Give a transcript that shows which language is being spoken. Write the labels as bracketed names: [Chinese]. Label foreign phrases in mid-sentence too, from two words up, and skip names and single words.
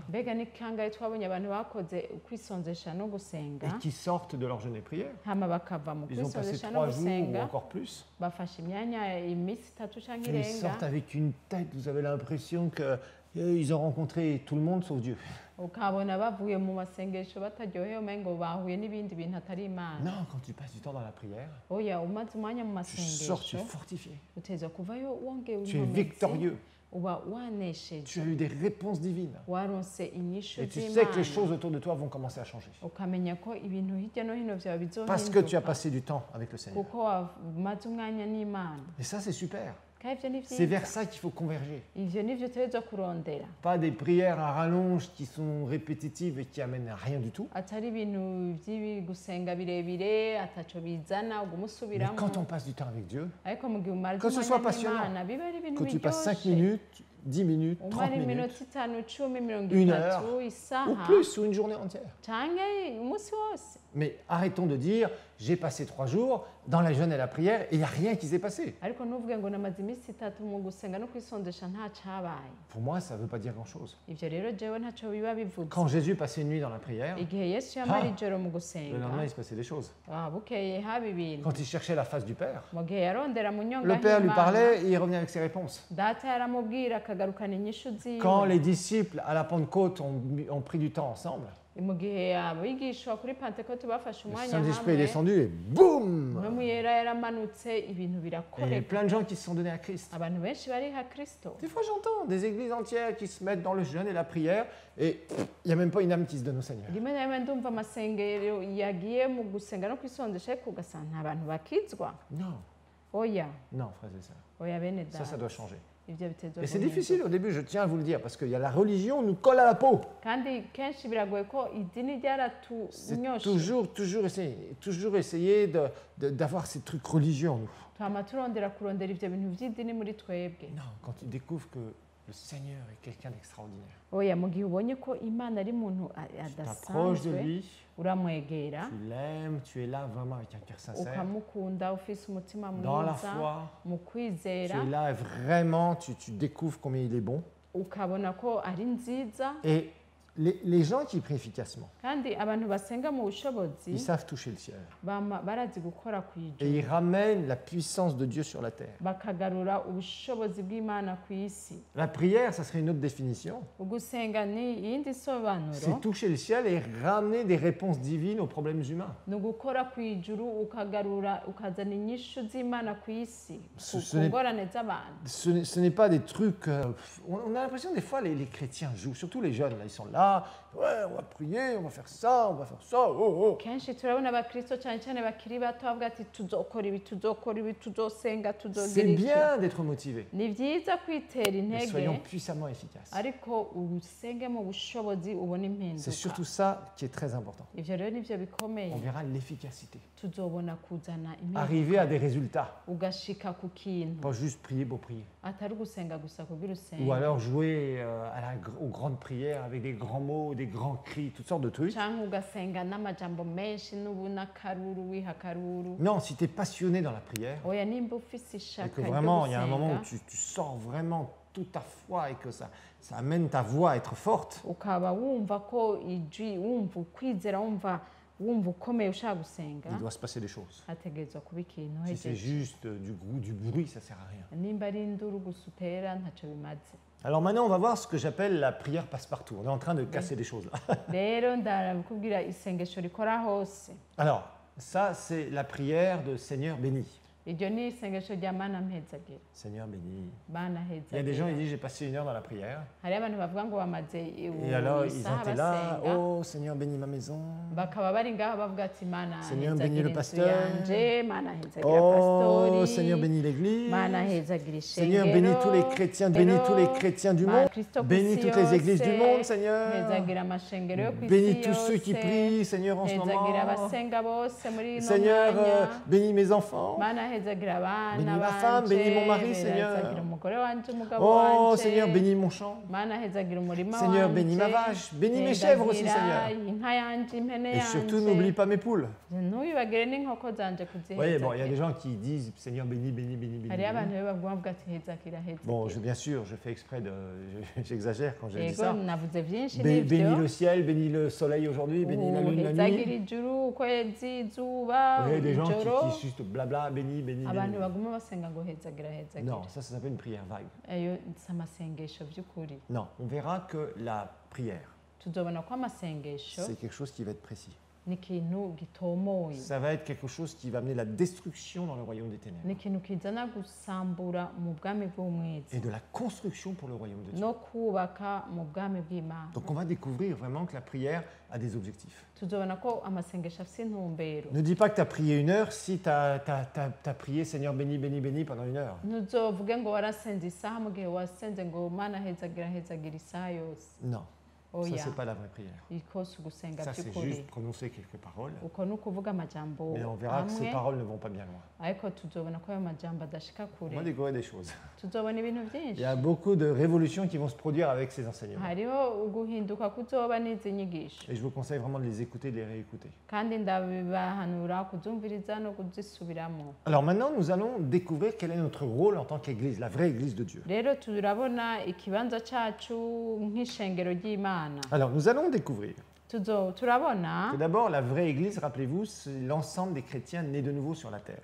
[Rundi] mbega ni kangahe twabonye abantu bakoze ukwisonzesha no gusenga [French] et qui sortent de leur jeûne et prière. [Rundi] hama bakava mu [French] Ils ont passé [Rundi] kwisonzesha no [French] 3 jours ou [Rundi] gusenga [French] encore plus. [Rundi] bafashe imyanya iminsi 3 canke [French] Et ils [Rundi] irenga [French] sortent avec une tête, vous avez l'impression qu'ils ont rencontré tout le monde sauf Dieu. [Rundi] ukabona bavuye mu masengesho bataryohewe umengo bahuye n'ibindi bintu atari imana [French] Non, quand tu passes du temps dans la prière, [Rundi] oya umaze umwanya mu [French] tu sors, tu es [Rundi] masengesho [French] fortifié, [Rundi] uteza kuvayo wongewe [French] tu es [Rundi] inkomezi [French] victorieux, [Rundi] uba [French] tu [Rundi] wanesheje [French] as eu des réponses divines. [Rundi] waronse inyishu [French] Et tu sais que les [Rundi] z'imana [French] choses autour de toi vont commencer à changer. [Rundi] ukamenya ko ibintu hirya no hino vyawe [French] Parce que tu as [Rundi] bizohinduka [French] passé du temps avec le Seigneur. [Rundi] kuko wamaze umwanya n'imana [French] Et ça, c'est super. [Rundi] kandi ivyo ni [French] C'est vers [Rundi] vyiza [French] ça qu'il faut converger. [Rundi] ivyo nivyo utegerezwa kurondera [French] Pas des prières à rallonge qui sont répétitives et qui amènent à rien du tout. [Rundi] atari ibintu vy'ibi gusenga birebire ataco bizana uguma [French] Mais [Rundi] usubiramo [French] quand on passe du temps avec Dieu, [Rundi] ariko mu gihe umara [French] Que ce soit [Rundi] umwanya [French] passionnant, [Rundi] n'imana biba ari ibintu [French] que tu passes 5 [Rundi] biryoshe [French] minutes, 10 minutes, 30 [Rundi] umara [French] minutes, [Rundi] iminota 5 10 mirongo [French] Une [Rundi] itatu [French] ou [Rundi] isaha [French] plus, ou une journée entière. [Rundi] canke umunsi wose [French] Mais arrêtons de dire, j'ai passé 3 jours dans la jeûne et la prière et il n'y a rien qui s'est passé. [Rundi] ariko ntuvuge ngo namaze iminsi 3 mu gusenga no kwisondesha nta cabaye [French] Pour moi, ça ne veut pas dire grand-chose. [Rundi] ivyo rero jewe ntaco biba bivuze [French] Quand Jésus passait une nuit dans la prière, [Rundi] igihe yesu yamara Ah, ijoro mu [French] le [Rundi] gusenga [French] lendemain, il se passait des choses. [Rundi] bukeye haba ibintu [French] Quand il cherchait la face du Père, [Rundi] mu gihe yarondera mu nyonga [French] le Père lui [Rundi] h'Imana, [French] parlait et il revenait avec ses réponses. [Rundi] data yaramubwira akagarukana inyishu [French] Quand [Rundi] ziwe [French] les disciples à la Pentecôte ont pris du temps ensemble, [Rundi] mu gihe abigishwa kuri pentekote bafashe [French] le [Rundi] umwanya [French] Saint-Esprit est [Rundi] hamwe [French] descendu et boum! [Rundi] mpwemu yera yaramanutse ibintu [French] Et il y a [Rundi] birakoreka [French] plein de gens qui se sont donnés à Christ. [Rundi] abantu benshi bariha kristo [French] Des fois, j'entends des églises entières qui se mettent dans le jeûne et la prière et il n'y a même pas une âme qui se donne au Seigneur. [Rundi] rimwe na rimwe ndumva amasengero yagiye mu gusenga no kwisondesha ariko ugasanga nta bantu bakizwa [French] Non, [Rundi] oya [French] non, frères et sœurs. [Rundi] oya bene [French] Ça [Rundi] data [French] doit changer. [Rundi] ivyo bitezwa [French] Et c'est [Rundi] guhinduka. [French] difficile au début, je tiens à vous le dire, parce qu'il y a la religion nous colle à la peau. [Rundi] kandi kenshi biragoye ko idini [French] C'est [Rundi] ryaratunyoshe [French] toujours essayer d'avoir ces trucs religieux en nous. [Rundi] twama turondera kurondera ivyo bintu vy'idini muri twebwe [French] Non, quand tu découvres que le Seigneur est quelqu'un d'extraordinaire, [Rundi] oya mu gihe ubonye ko imana ari umuntu [French] tu t'approches de [Rundi] adasanzwe [French] lui, [Rundi] uramwegera [French] tu l'aimes, tu es là vraiment avec un cœur sincère, [Rundi] ukamukunda ufise umutima [French] dans la [Rundi] mwiza [French] foi, [Rundi] mu [French] tu [Rundi] kwizera [French] es là et vraiment, tu découvres combien il est bon. [Rundi] ukabona ko ari nziza [French] Et les gens qui prient efficacement, [Rundi] kandi abantu basenga mu bushobozi [French] ils savent toucher le ciel. [Rundi] barazi gukora ku [French] Et [Rundi] ijuru [French] ils ramènent la puissance de Dieu sur la terre. [Rundi] bakagarura ubushobozi bw'imana ku isi [French] La prière, ça serait une autre définition. [Rundi] ugusenga ni iyindi sobanuro [French] C'est toucher le ciel et ramener des réponses divines aux problèmes humains. [Rundi] ni ugukora ku ijuru ukagarura ukazana inyishu z'imana ku isi [French] Ce [Rundi] ku [French] n'est- [Rundi] ngorane z'abantu [French] Ce n'est pas des trucs... on a l'impression des fois les chrétiens jouent, surtout les jeunes, là, ils sont là, ouais, on va prier, on va faire ça, oh, oh. [Rundi] kenshi turabona abakristo cyane cyane bakiri bato bavuga ati tuzokora ibi tuzokora ibi tuzosenga [French] C'est [Rundi] tuzogira iki [French] bien d'être motivé, [Rundi] ni byiza kwitera [French] mais [Rundi] intege [French] soyons puissamment efficaces. [Rundi] ariko usenge mu bushobozi ubona [French] C'est [Rundi] impinduka [French] surtout ça qui est très important. [Rundi] ivyo rero nivyo bikomeye [French] On verra l'efficacité. [Rundi] tuzobona kuzana [French] Arriver à des résultats, [Rundi] ugashika ku kintu [French] pas juste prier pour prier. [Rundi] atari ugusenga gusa kugira [French] Ou [Rundi] usenge [French] alors jouer aux grandes prières avec des grands mots, des grands cris, toutes sortes de trucs. [Rundi] canke ugasenga n'amajambo menshi n'akaruru wiha akaruru [French] Non, si tu es passionné dans la prière, [Rundi] oya nimba ufise [French] et [Rundi] ishaka [French] que [Rundi] ryo [French] vraiment, il y a un moment où [Rundi] gusenga [French] tu sors vraiment toute ta foi et que ça amène ta voix à être forte, [Rundi] ukaba wumva ko ijwi wumva ukwizera wumva ukomeye ushaka gusenga [French] il doit se passer des choses. [Rundi] hategerezwa kuba ikintu [French] Si c'est [Rundi] uhejeje [French] juste du bruit, ça sert à rien. [Rundi] nimba ari induru gusa utera ntacyo bimaze [French] Alors maintenant, on va voir ce que j'appelle la prière passe-partout. On est en train de casser des choses là. [Rundi] rero ndabikubwira isengesho rikora hose [French] Alors, ça, c'est la prière de Seigneur béni. [Rundi] iryo ni isengesho rya mana mpezagira [French] Seigneur béni. [Rundi] mana [French] Il y a des gens, [Rundi] hezagira [French] ils disent, j'ai passé 1 heure dans la prière. [Rundi] hariho abantu bavuga ngo bamaze [French] Et alors, ils [Rundi] isaha [French] étaient là, [Rundi] basenga [French] oh Seigneur bénis ma maison. [Rundi] bakaba bari ngaho bavuga ati mana [French] Seigneur, [Rundi] hezagira [French] bénis le [Rundi] inzu [French] pasteur. [Rundi] yanje mana hezagira Oh pastori [French] Seigneur bénis l'église. [Rundi] mana hezagira [French] Seigneur [Rundi] ishengero [French] bénis tous les chrétiens, bénis tous les chrétiens du monde. [Rundi] Kristo ku [French] Bénis [Rundi] isi [French] toutes les églises du [Rundi] yose, [French] monde, Seigneur. [Rundi] hezagira amashengero yo ku isi [French] Bénis tous ceux qui [Rundi] yose, [French] prient, Seigneur, en ce [Rundi] hezagira [French] moment. [Rundi] abasenga bose muri ino [French] Seigneur, [Rundi] mwanya [French] bénis mes enfants. [Rundi] mana hezagira abana [French] Bénis ma femme, bénis mon mari, Seigneur. [Rundi] hezagira umugore wanje umugabo Oh wanje [French] Seigneur, bénis mon champ. [Rundi] mana hezagira umurima [French] Seigneur, [Rundi] wanje [French] bénis ma vache, bénis mes chèvres aussi, [Rundi] hezagira [French] Seigneur. [Rundi] inka yanje impene [French] Et surtout, [Rundi] yanje [French] n'oublie pas mes poules. [Rundi] ntuyibagire n'inkoko zanje [French] Vous voyez, bon, il y a des [Rundi] kuzihezagira [French] gens qui disent Seigneur, bénis, bénis, bénis, bénis. [Rundi] hariho [French] bénis. [Rundi] abantu rero bavuga bavuga ati hezagira [French] Bon, [Rundi] hezagira [French] bien sûr, je fais exprès de. J'exagère quand je dis [Rundi] yego [French] ça. [Rundi] navuze byinshi [French] Bénis [Rundi] n'ibyo [French] le ciel, bénis le soleil aujourd'hui, bénis la lune la [Rundi] hezagira [French] nuit. [Rundi] ijuru ukwezi izuba [French] Vous voyez, des gens [Rundi] ijoro [French] qui juste blabla, bénis, bénis, [Rundi] abantu [French] bénis. [Rundi] baguma basenga ngo hezagira hezagira [French] Non, ça s'appelle une prière vague. [Rundi] ayo si amasengesho by'ukuri [French] Non, on verra que la prière, [Rundi] tuzobona ko amasengesho [French] c'est quelque chose qui va être précis. [Rundi] ni ikintu gitomoye [French] Ça va être quelque chose qui va amener la destruction dans le royaume des ténèbres [Rundi] ni ikintu kizana gusambura mu bwami [French] et [Rundi] bw'umwezi [French] de la construction pour le royaume de Dieu. [Rundi] no kubaka mu bwami bw'imana [French] Donc on va découvrir vraiment que la prière a des objectifs. [Rundi] tuzobona ko amasengesho afite intumbero [French] Ne dis pas que tu as prié 1 heure si tu as prié Seigneur béni, béni, béni pendant 1 heure. [Rundi] ntuzovuge ngo warasenze isaha mu gihe wasenze ngo mana hezagira hezagira isaha yose [French] Non, ça [Rundi] oya [French] c'est pas la vraie prière. [Rundi] iko si ugusenga [French] Ça c'est [Rundi] by'ukuri [French] juste prononcer quelques paroles, [Rundi] uko ni ukuvuga amajambo [French] mais on verra que ces [Rundi] amwe [French] paroles ne vont pas bien loin. [Rundi] ariko tuzobona ko ayo majambo adashika [French] On va [Rundi] kure [French] découvrir des choses. [Rundi] tuzobona ibintu [French] Il [Rundi] byinshi [French] y a beaucoup de révolutions qui vont se produire avec ces enseignements. [Rundi] hariho uguhinduka kuzoba n'izi nyigisho [French] Et je vous conseille vraiment de les écouter, de les réécouter. [Rundi] kandi ndabibahanura kuzumviriza no kuzisubiramo [French] Alors maintenant, nous allons découvrir quel est notre rôle en tant qu'Église, la vraie Église de Dieu. [Rundi] rero turabona ikibanza cacu nk'ishengero ry'imana [French] Alors nous allons découvrir [Rundi] turabona [French] que d'abord, la vraie Église, rappelez-vous, c'est l'ensemble des chrétiens nés de nouveau sur la terre.